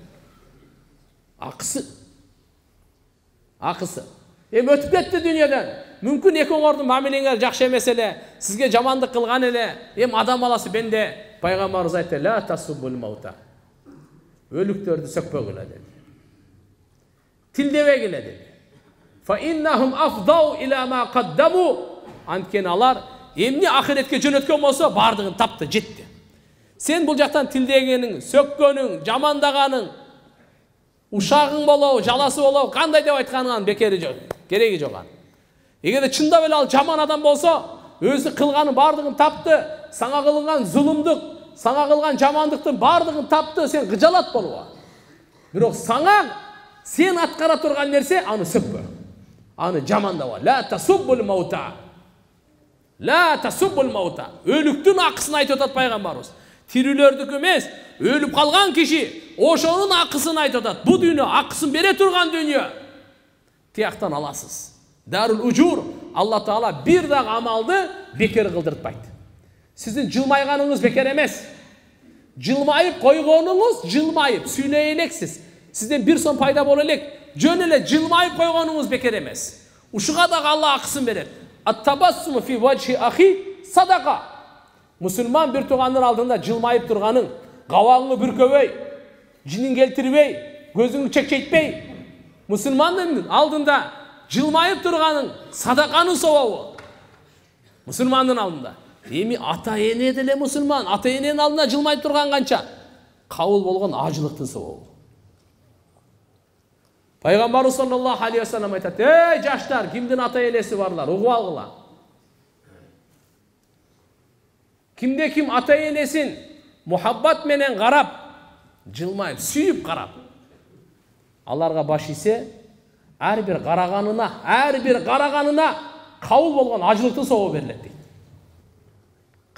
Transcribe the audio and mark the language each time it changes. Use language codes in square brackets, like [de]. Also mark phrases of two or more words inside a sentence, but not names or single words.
[ky] Акысы. Акысы. Өтүп кетти дүйнөдөн. Мүмкүн экөөңөрдүн мамилеңер жакшы эмес эле, сизге жамандык кылган эле, адам баласы бенде. Пайгамбарыбыз айтты, [ar] لا تسبوا الأموات. [ky] Өлүктөрдү сөкпөгүлө деди. Тилдебегиле деди. [ar] فإنهم أفضوا إلى ما قدموا. [ky] Анткени алар эмне ахиретке жөнөткөн болсо, бардыгын тапты, жетти. Сен бул жактан тилдегениң, сөккөнүң, жамандаганың, ушагың болобу, жаласы болобу, кандай деп айтканыңан бекери жок, кереги жок. Эгерде чындап эле ал жаман адам болсо, өзү кылганын бардыгын тапты, сага кылган зулумдук, сага кылган жамандыктын бардыгын тапты, сен кыжалат болобу. Бирок сага сен аткара турган нерсе, аны сөкпө. Аны жамандаба. [ar] لا تسبوا الأموات. لا تسبوا الأموات. [ky] Өлүктүн акысын айтып атат пайгамбарыбыз. Тирүүлөрдүк эмес, өлүп калган киши ошонун акысын айтып атат. Бу дүйнө акысын бере турган дүйнө. Тияктан аласыз. [ar] دار الأجور. [ky] Алла Таала бир дагы амалды бекер кылдыртпайт. Сиздин жылмайганыңыз бекер эмес. Жылмайып койгонуңуз, жылмайып сүйлөй элексиз. Сизден 1 сом пайда боло элек, жөн эле жылмайып койгонуңуз бекер эмес. Ушуга дагы Алла акысын берет. [ar] التبسم في وجه أخيك صدقة. [ky] Мусулман bir туугандын алдында жылмайып турганың, кабагыңы бүркөбөй, жинин келтирбей, көзүңү чекчейтпей, мусулмандын алдында жылмайып турганың садаканын собобу. Мусулмандын алдында. Эми ата-эне деле мусулман, ата-эненин алдында жылмайып турган канча? Кабыл болгон ажылыктын собобу. Пайгамбарыбыз [ar] صلى الله عليه وسلم [ky] айтат: "Эй жаштар, кимдин ата-энеси барлар, угуп алгыла. Кимде ким ата-энесин мухаббат менен карап, жылмайып, сүйүп карап, аларга баш ийсе, ар бир караганына кабыл болгон ажылыктын собобу берилет" дейт.